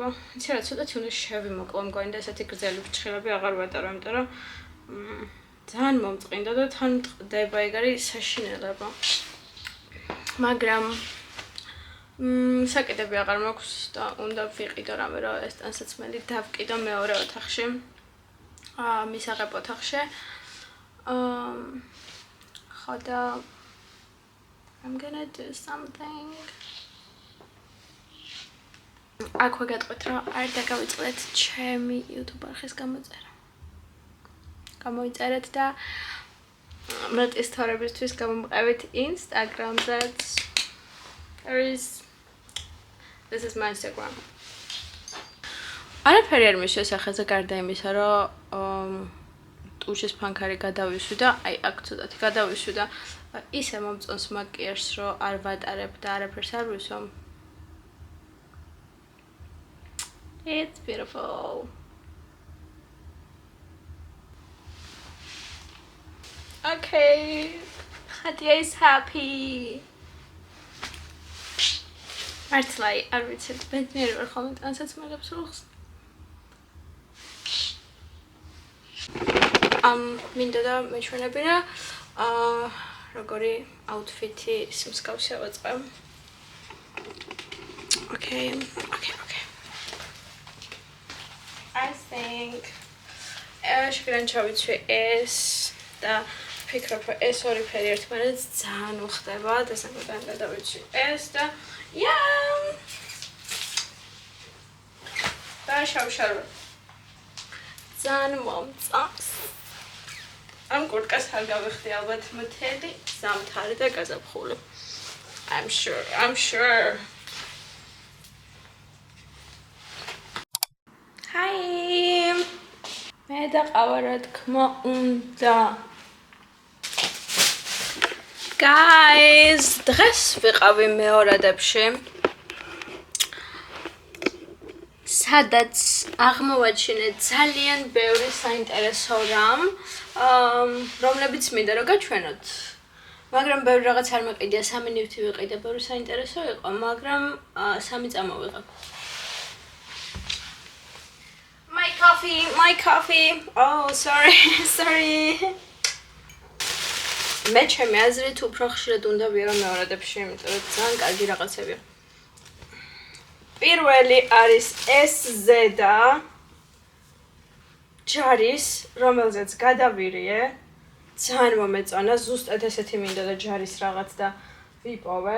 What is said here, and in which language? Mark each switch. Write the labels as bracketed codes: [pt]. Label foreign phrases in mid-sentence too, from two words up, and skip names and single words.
[ka] იცი რა, ცოტათი უნდა შევიმოკლო მგონი და ესეთი გრძელი ფრჩხილები აღარ ვატარო, იმიტომ რომ ძალიან მომწყინდა და თან მწყდება, ეგ არის საშინელება. მაგრამ საკიდები აღარ მაქვს და უნდა ვიყიდო რამე რომ ეს ტანსაცმელი დავკიდო მეორე ოთახში. მისაღებ ოთახში. ხოდა [en] I'm gonna do something. [ka] აქვე გეტყვით რომ არ დაგავიწყდეთ ჩემი YouTube არხის გამოწერა. გამოიწერეთ და მეტის თორებისთვის გამომყევით Instagram-ზეც. [en] This is my Instagram. [ka] არაფერი არ მისვეს ახაზე გარდა იმისა, რომ ტუშის ფანქარი გადავისვი და აი აქ ცოტათი გადავისვი და ისე მომწონს მაკიაჟს, რომ არ ვატარებ და არაფერს არ ვისვამ. [en] It's beautiful. Okay, Khadia is happy. [ka] მართლა არ ვიცი, ბედნიერი ვარ ხოლმე ტანსაცმელებს როხს. მინდა და მეჩვენებინა როგორი აუთფიტი მსგავსი ავაწყე. [en] Okay. I think [ka] შეგრან ჩავიცვი ეს და ვფიქრობ, რომ ეს ორი ფერი ერთმანეთს ძალიან უხდება და სამუდამ გადავიჭი ეს და და შავშარო. ძალიან მომწონს. ამ კურტკას არ გავიხდი ალბათ მთელი ზამთარი და გაზაფხული. [en] I'm sure. Hi. [ka] მე და ყავა რა თქმა უნდა. Guys, დღეს ვიყავი მეორადებში. სადაც აღმოვაჩინე ძალიან ბევრი საინტერესო რამ, რომლებიც მინდა რომ გაჩვენოთ. მაგრამ ბევრი რაღაც არ მეყიდია, 3 ნივთი ვიყიდე, ბევრი საინტერესო იყო, მაგრამ 3 წამოვიღე. [en] My coffee. Oh, sorry. [ka] მე ჩემი აზრით უფრო ხშირად უნდა ვიარო მეორადებში, იმიტომ რომ ძალიან კარგი რაღაცებია. პირველი არის ეს ზედა ჯარის, რომელზეც გადავირიე. ძალიან მომეწონა, ზუსტად ესეთი მინდა და ჯარის რაღაც და ვიპოვე.